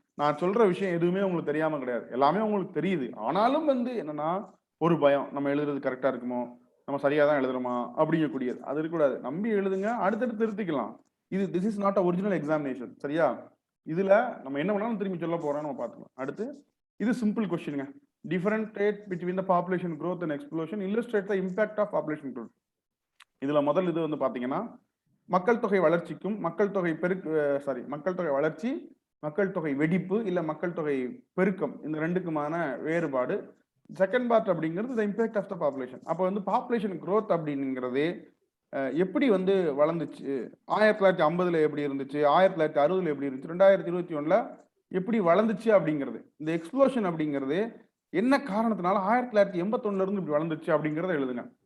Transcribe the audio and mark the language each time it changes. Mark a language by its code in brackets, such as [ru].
[ta] நான் சொல்ற விஷயம் எதுவுமே உங்களுக்கு தெரியாம கிடையாது, எல்லாமே உங்களுக்கு தெரியுது. ஆனாலும் வந்து என்னன்னா, ஒரு பயம், நம்ம எழுதுறது கரெக்டா இருக்குமோ, நம்ம சரியா தான் எழுதுறோமா அப்படிங்கக்கூடியது, அது இருக்கக்கூடாது. நம்பி எழுதுங்க, அடுத்தடுத்து திருத்திக்கலாம். [en] This is not a original examination. [ta] சரியா? இதுல நம்ம என்ன வேணாலும் திரும்பி சொல்ல போறோம், நம்ம பார்த்துக்கலாம். அடுத்து இது simple கொஸ்டினுங்க. [en] Differentiate between the population growth and explosion, illustrate the impact of population growth. [ta] இதுல முதல் இது வந்து பாத்தீங்கன்னா, மக்கள் தொகை வளர்ச்சிக்கும் மக்கள் தொகை மக்கள் தொகை வளர்ச்சி, மக்கள் தொகை வெடிப்பு இல்ல மக்கள் தொகை பெருக்கம், இந்த ரெண்டுக்குமான வேறுபாடு. [en] Second part அப்படிங்கிறது the impact of the population. [ta] அப்போ வந்து பாப்புலேஷன் growth அப்படிங்கிறது எப்படி வந்து வளர்ந்துச்சு, 1950ல எப்படி இருந்துச்சு, 1960ல எப்படி இருந்துச்சு, 2021ல எப்படி வளர்ந்துச்சு அப்படிங்கிறது. இந்த எக்ஸ்ப்ளோஷன் அப்படிங்கிறது என்ன காரணத்தினால 1981ல இருந்து இப்படி வளர்ந்துச்சு அப்படிங்கிறத எழுதுங்க.